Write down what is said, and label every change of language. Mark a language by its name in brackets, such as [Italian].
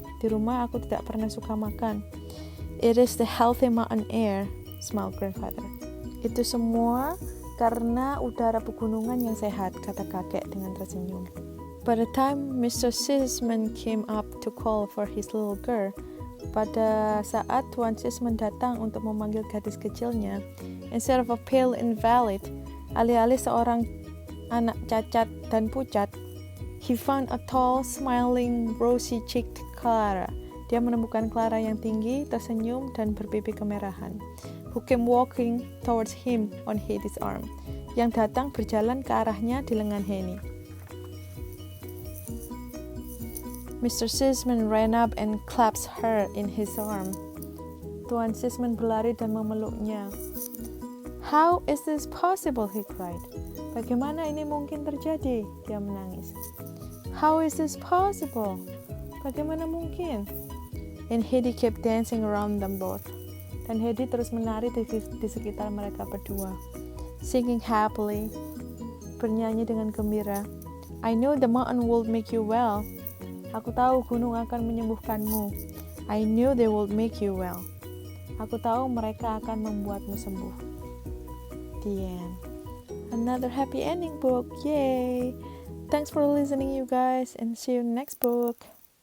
[Indonesian] Di rumah aku tidak pernah suka makan. [English] It is the healthy mountain air, smiled grandfather. [Indonesian] Itu semua karena udara pegunungan yang sehat, kata kakek dengan tersenyum. [English] By the time Mr. Sisman came up to call for his little girl, [Indonesian] pada saat Tuan Sisman datang untuk memanggil gadis kecilnya, [English] instead of a pale invalid, [Indonesian] alih-alih seorang anak cacat dan pucat, [English] he found a tall, smiling, rosy-cheeked Clara. [Indonesian] Dia menemukan Clara yang tinggi, tersenyum, dan berpipi kemerahan, [English] who came walking towards him on Heidi's arm, [Indonesian] yang datang berjalan ke arahnya di lengan Heidi. [English] Mr. Sisman ran up and clasped her in his arm. [Indonesian] Tuan Sisman berlari dan memeluknya. [English] How is this possible? He cried. [Indonesian] Bagaimana ini mungkin terjadi? Dia menangis. [English] How is this possible? [Indonesian] Bagaimana mungkin? [English] and Heidi kept dancing around them both. [Indonesian] Dan Heidi terus menari di sekitar mereka berdua, [English] singing happily, [Indonesian] bernyanyi dengan gembira. [English] I knew the mountain would make you well. [Indonesian] Aku tahu gunung akan menyembuhkanmu. [English] I knew they would make you well. [Indonesian] Aku tahu mereka akan membuatmu sembuh. [English] The end. Another happy ending book. Yay! Thanks for listening, you guys, and see you next book.